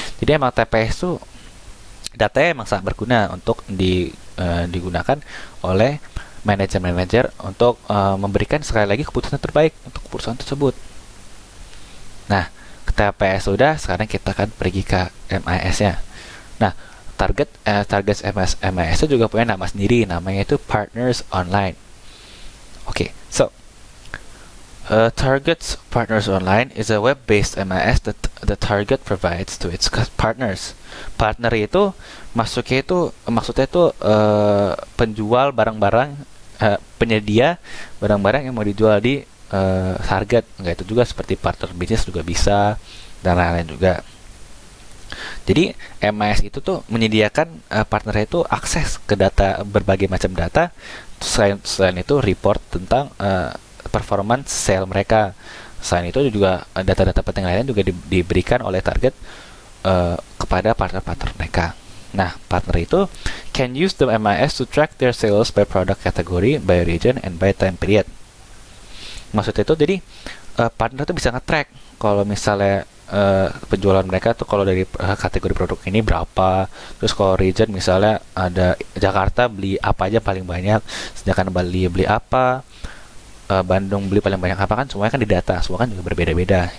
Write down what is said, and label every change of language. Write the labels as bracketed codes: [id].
[id] Jadi emang TPS itu datanya emang sangat berguna untuk digunakan oleh manajer-manajer untuk memberikan sekali lagi keputusan terbaik untuk perusahaan tersebut. Nah, TPS sudah, sekarang kita akan pergi ke MIS-nya. Nah, target MIS itu juga punya nama sendiri, namanya itu Partners Online. [en] Okay, so Target's Partners Online is a web-based MIS that the Target provides to its partners. [id] Partner itu maksudnya itu penjual barang-barang, penyedia barang-barang yang mau dijual di Target. Enggak, itu juga seperti partner bisnis juga bisa dan lain-lain juga. Jadi MIS itu tuh menyediakan partner itu akses ke data, berbagai macam data. Selain itu report tentang performance sale mereka. Selain itu juga data-data penting lainnya juga diberikan oleh Target kepada partner-partner mereka. Nah, partner itu [en] can use the MIS to track their sales by product category, by region, and by time period. [id] Maksudnya itu jadi partner itu bisa nge-track kalau misalnya penjualan mereka tuh kalau dari kategori produk ini berapa, terus kalau region misalnya ada Jakarta beli apa aja paling banyak, sedangkan Bali beli apa, Bandung beli paling banyak apa, kan semuanya kan didata, semua kan juga berbeda-beda.